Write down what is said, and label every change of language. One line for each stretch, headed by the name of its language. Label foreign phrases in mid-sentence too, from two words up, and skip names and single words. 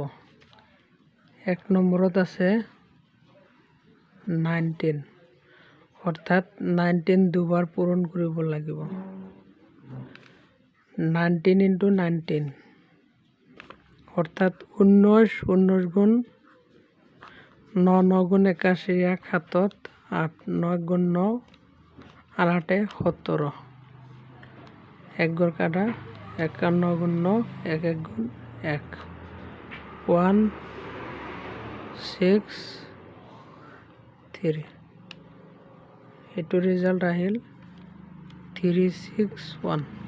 Assamese: 1 নম্বৰত আছে 19, অৰ্থাৎ 19 দুবাৰ পূৰণ কৰিব লাগিব। 19 × 19 অৰ্থাৎ 19 গুণ 9, 9 গুণ 81, 1 7, 8, 9 গুণ 9 আর 8 17, 1 ঘর কাটা, 51 গুণ 9, 1 1 গুণ 1, 1 6 3, এইটো রেজাল্ট আহিল 361।